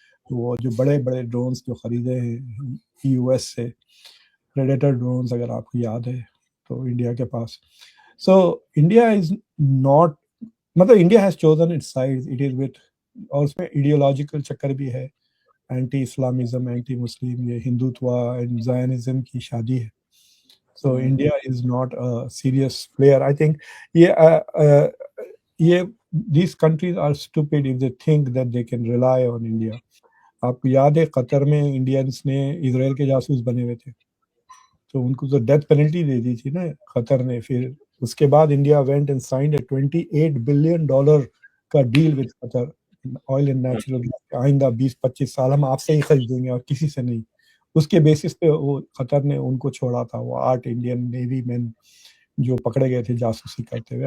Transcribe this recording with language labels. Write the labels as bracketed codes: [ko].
[ur] وہ جو بڑے بڑے ڈرونس جو خریدے ہیں US سے, پریڈیٹر ڈرونز اگر آپ کو یاد ہے, تو انڈیا کے پاس. [en] So India is not, مطلب India has chosen its side. It is with, [ur] اور اس میں ایڈیولوجیکل چکر بھی ہے, اینٹی اسلامزم, اینٹی مسلم, یہ ہندوتوا اینڈ زائنزم کی شادی ہے. [en] So India is not a serious player. I think یہ these countries are stupid if they think that they can rely on India. [ur] آپ کو یاد ہے قطر میں انڈینس نے اسرائیل کے جاسوس بنے ہوئے تھے, تو ان کو تو ڈیتھ پینلٹی دے دی تھی نا قطر نے. پھر اس کے بعد [en] India went and signed a $28 billion کا deal with Qatar, oil and natural. [ur] آئندہ 20-25 سال ہم آپ سے ہی خریدیں گے اور کسی سے نہیں. اس کے بیسس پہ وہ قطر نے ان کو چھوڑا تھا, وہ 8 انڈین نیوی مین جو پکڑے گئے تھے جاسوسی کرتے ہوئے.